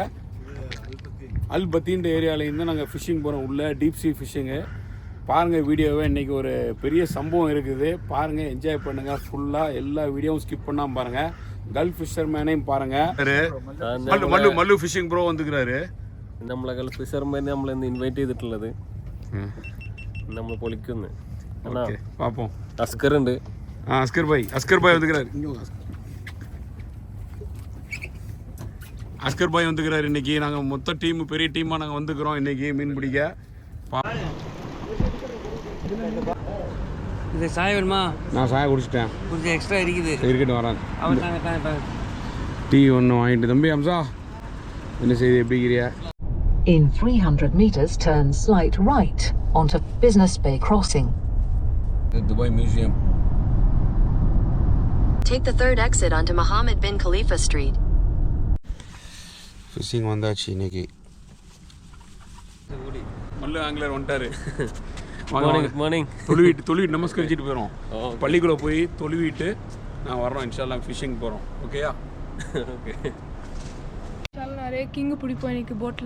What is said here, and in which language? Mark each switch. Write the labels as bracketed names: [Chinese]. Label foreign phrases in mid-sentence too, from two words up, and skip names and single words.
[Tamil] அல் பத்தீன்ற ஏரியாவிலேருந்து நாங்கள் ஃபிஷ்ஷிங் போகிறோம். உள்ள [English] deep sea fishing. [Tamil] பாருங்கள் வீடியோவை. இன்றைக்கி ஒரு பெரிய சம்பவம் இருக்குது. பாருங்கள், என்ஜாய் பண்ணுங்கள். ஃபுல்லாக எல்லா வீடியோவும் ஸ்கிப் பண்ணாமல் பாருங்கள். கல்ஃப் ஃபிஷர்மேனையும் பாருங்கள். மல்லு ஃபிஷிங் ப்ரோ வந்துக்கிறாரு. [Malayalam] നമ്മളെ ഗൾഫ് ഫിഷർമാൻ നമ്മളെ ഇൻവൈറ്റ് ചെയ്തിട്ടുള്ളത്. നമ്മൾ പൊളിക്കുന്നു. [Tamil] பார்ப்போம். [Malayalam] അസ്കർ ഉണ്ട്. [Tamil] அஸ்கர் பாய் வந்துக்கிறாரு. அஸ்கர் பாய் வந்துக்கிறாரு. இன்றைக்கி நாங்கள் மொத்த டீமு, பெரிய டீமாக நாங்கள் வந்துக்கிறோம் இன்றைக்கி மீன் பிடிக்க. இது சாய வேணுமா? நான் சாய குடிச்சிட்டேன். கொஞ்சம் எக்ஸ்ட்ரா இருக்கட்டும் வரேன். அவன் டீ ஒன்று வாங்கிட்டு. தம்பி அம்சா, என்ன செய்தி, எப்படிங்கிறியா? [English] In 300 meters, turn slight right onto Business Bay Crossing. Dubai Museum. Take the third exit onto Mohammed bin Khalifa Street. [Tamil] ஃபிஷிங் வந்தாச்சு இன்னைக்கு. மல்லு ஆங்கிலர் வந்துட்டாரு. மார்னிங். தொழுவிட்டு நமஸ்கரிச்சிட்டு போயிடும். பள்ளிக்குள்ளே போய் தொழுவிட்டு நான் வர்றோம். இன்ஷால்லாம் ஃபிஷிங் போகிறோம். ஓகேயா? ஓகே. நிறைய கிங்கு பிடிப்போம் இன்னைக்கு போட்டில்.